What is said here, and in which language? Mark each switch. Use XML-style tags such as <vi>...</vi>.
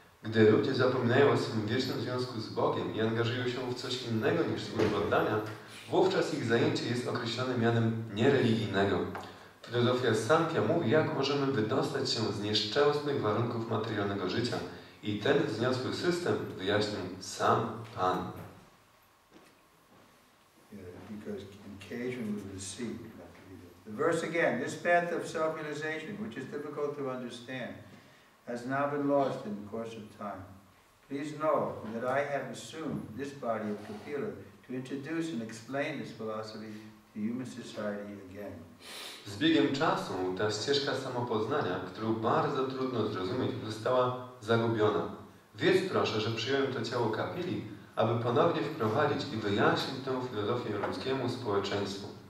<pl>Gdy ludzie zapominają o swym wiecznym związku z Bogiem i angażują się w coś innego niż służba oddania, wówczas ich zajęcie jest określone mianem niereligijnego. Filozofia Sankhya mówi, jak możemy wydostać się z nieszczęsnych warunków materialnego życia. I ten wzniosły system wyjaśnił sam Pan.</pl> <en>Because engagement with the sea. The verse again, this path of self-realization, which is difficult to understand, has now been lost in the course of time. Please know that I have assumed this body of Kapila to introduce and explain this philosophy to human society again.</en> <pl>Z biegiem czasu ta ścieżka samopoznania, którą bardzo trudno zrozumieć, została zagubiona. Wiedz proszę, że przyjąłem to ciało Kapili, aby ponownie wprowadzić i wyjaśnić tę filozofię ludzkiemu społeczeństwu.</pl>